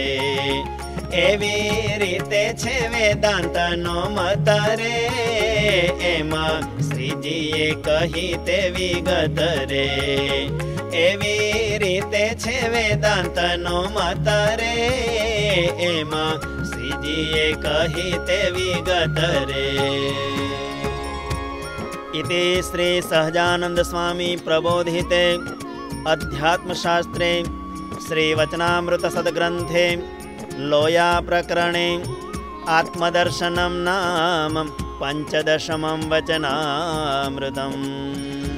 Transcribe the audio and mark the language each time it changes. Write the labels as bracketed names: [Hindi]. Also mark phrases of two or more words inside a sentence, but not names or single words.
[Gujarati] એવી રીતે છે વેદાંતનો મત રે, એમાં શ્રીજીએ કહી તે વિગત રે. એવી રીતે છે વેદાંતનો મત રે, એમાં શ્રીજીએ કહી તે વિગત રે. [Sanskrit] इति श्री सहजानंद स्वामी प्रबोधिते अध्यात्मशास्त्रे श्रीवचनामृत सद्ग्रंथे लोया प्रकरणे आत्मदर्शनं नाम 15मं वचनामृतम्.